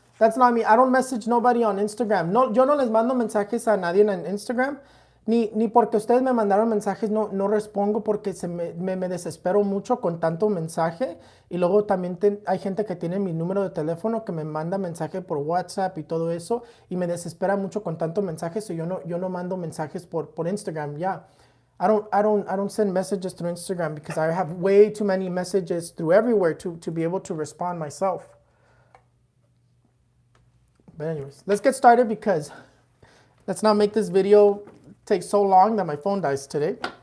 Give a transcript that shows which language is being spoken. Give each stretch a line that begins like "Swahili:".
English: That's not me. I don't message nobody on Instagram.
Spanish: No, yo no les mando mensajes a nadie en Instagram. Ni porque ustedes me mandaron mensajes, no respondo porque me desespero mucho con tanto mensaje. Y luego también hay gente que tiene mi número de teléfono que me manda mensaje por WhatsApp y todo eso. Y me desespera mucho con tanto mensajes. So yo no mando mensajes por Instagram.
English: Yeah. I don't send messages through Instagram because I have way too many messages through everywhere to be able to respond myself. But anyways, let's get started because let's not make this video take so long that my phone dies today.